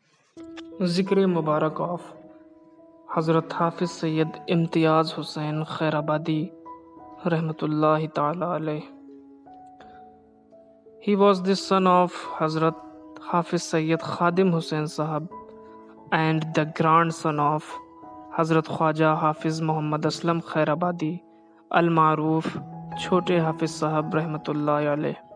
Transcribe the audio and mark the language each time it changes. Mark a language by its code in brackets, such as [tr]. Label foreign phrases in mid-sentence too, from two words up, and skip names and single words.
[ur] ذکر مبارک آف حضرت حافظ سید امتیاز حسین خیرآبادی [ar] رحمة الله تعالى عليه. [en] He was the son of Hazrat Hafiz Sayyid Khadim Hussain Sahab and the grandson of Hazrat Khwaja Hafiz Muhammad Aslam Khairabadi al-Maroof Chote Hafiz Sahab [ar] رحمة الله عليه.